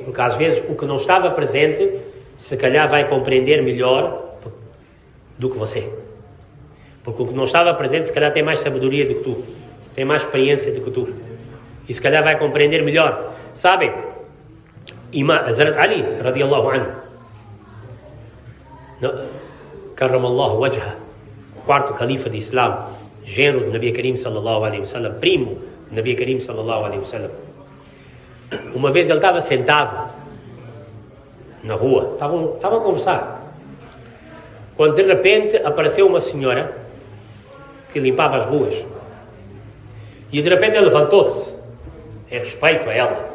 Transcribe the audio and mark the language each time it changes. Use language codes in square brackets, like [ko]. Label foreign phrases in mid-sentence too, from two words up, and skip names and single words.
[pt] Porque às vezes o que não estava presente, se calhar vai compreender melhor do que você. Porque o que não estava presente, se calhar tem mais sabedoria do que tu, tem mais experiência do que tu. E se calhar vai compreender melhor. Sabem? Hazrat Ali, [ar] رضي الله عنه كرم الله وجهه, [pt] o quarto califa de Islã, genro do [ar] نبي كريم صلى الله عليه وسلم, [pt] primo do [ar] نبي كريم صلى الله عليه وسلم. [pt] Uma vez ele estava sentado na rua, estavam a conversar, quando de repente apareceu uma senhora que limpava as ruas e de repente ele levantou-se, em respeito a ela.